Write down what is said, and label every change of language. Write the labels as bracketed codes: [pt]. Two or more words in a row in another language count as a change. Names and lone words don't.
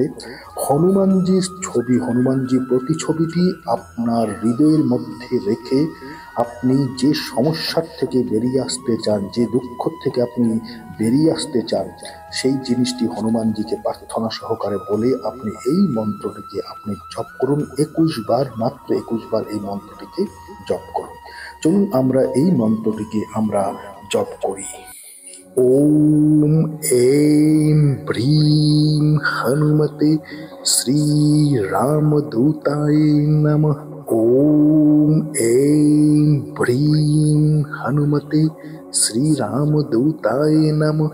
[bn] হনুমানজির ছবি, হনুমানজির প্রতিছবিটি আপনার হৃদয়ের মধ্যে রেখে আপনি যে সমস্যার থেকে বেরিয়ে আসতে চান, যে দুঃখ থেকে আপনি বেরিয়ে আসতে চান, সেই জিনিসটি হনুমানজিকে প্রার্থনা সহকারে বলে আপনি এই মন্ত্রটিকে আপনি জপ করুন। 21 বার, মাত্র 21 বার এই মন্ত্রটিকে জপ করুন। চলুন আমরা এই মন্ত্রটিকে আমরা জপ করি। [sa] ওম ऐं ह्रीं हनुमते श्री रामदूताय नमः। ओम ऐं ह्रीं हनुमते श्री रामदूताय नमः।